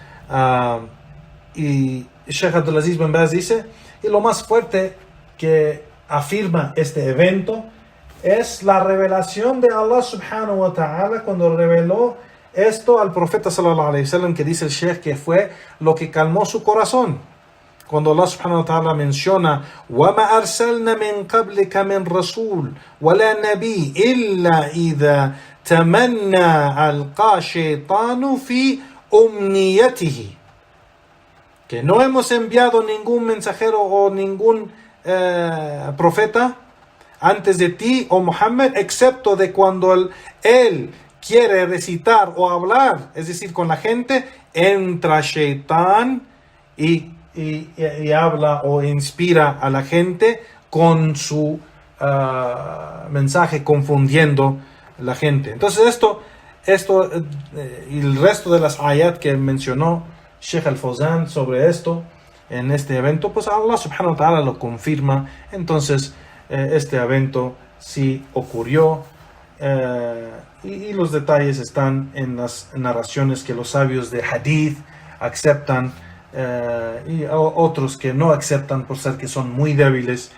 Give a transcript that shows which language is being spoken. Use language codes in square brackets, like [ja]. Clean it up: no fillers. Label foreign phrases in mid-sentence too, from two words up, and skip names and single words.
[es] Y Sheikh Abdulaziz bin Baz dice, y lo más fuerte que afirma este evento es la revelación de Allah [ar] سبحانه وتعالى [es] cuando reveló esto al profeta [ar] صلى الله عليه وسلم, [es] que dice el Sheikh que fue lo que calmó su corazón. Cuando Allah [ar] سبحانه وتعالى [es] menciona [ar] وَمَا أَرْسَلْنَا مِنْ قَبْلِكَ مِنْ رَسُولٍ وَلَا نَبِيٍّ إِلَّا إِذَا تَمَنَّى أَلْقَى الشَّيْطَانُ فِي أُمْنِيَّتِهِ, [es] que no hemos enviado ningún mensajero o ningún profeta antes de ti, oh Muhammad, excepto de cuando él quiere recitar o hablar, es decir, con la gente, entra Shaitán y habla o inspira a la gente con su mensaje, confundiendo a la gente. Entonces esto y el resto de las ayat que mencionó Sheikh al-Fawzan sobre esto, en este evento, pues Allah [ar] سبحانه وتعالى [es] lo confirma. Entonces este evento sí ocurrió, y los detalles están en las narraciones que los sabios de hadith aceptan, y otros que no aceptan por ser que son muy débiles.